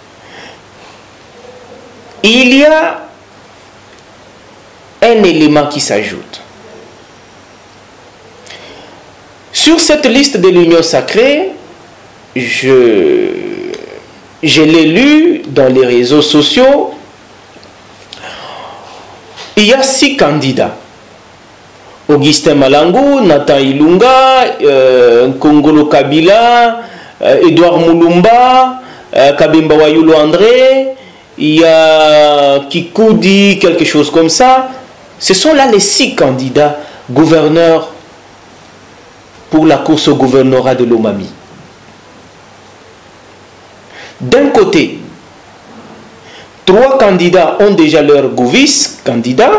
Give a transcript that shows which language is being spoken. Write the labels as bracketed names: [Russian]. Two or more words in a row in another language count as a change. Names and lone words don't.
[French] Il y a un élément qui s'ajoute. Sur cette liste de l'Union sacrée, je l'ai lu dans les réseaux sociaux, il y a 6 candidats. Augustin Malangu, Nathan Ilunga, Nkongolo Kabila, Edouard Moulumba, Kabemba Wayulu André, il y a Kikoudi, quelque chose comme ça. Ce sont là les 6 candidats gouverneurs pour la course au gouvernorat de Lomami. D'un côté, 3 candidats ont déjà leur vice-candidat.